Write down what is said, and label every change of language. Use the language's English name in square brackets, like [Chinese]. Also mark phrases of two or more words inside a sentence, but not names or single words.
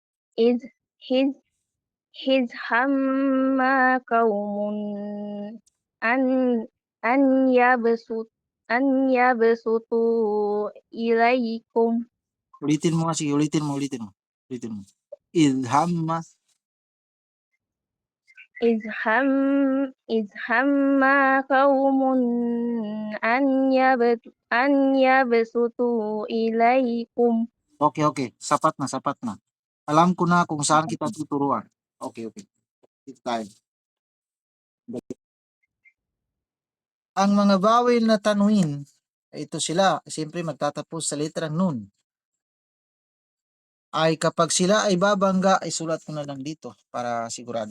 [Arabic] إذ إذ إذ هم قوم أن أن يبسط أن يبسطوا إليكم [Filipino] Ulitin mo nga, sige, ulitin mo. [Arabic] Idhamma, إذ هم قوم أن يبسطوا إليكم [Filipino] okay, sapat na. Alam ko na kung saan kita tuturuan. Okay. Dito tayo. Ang mga bawal na tanwin, ito sila, siyempre magtatapos sa letrang nun. Ay kapag sila ay babangga, ay sulat ko na lang dito para sigurado.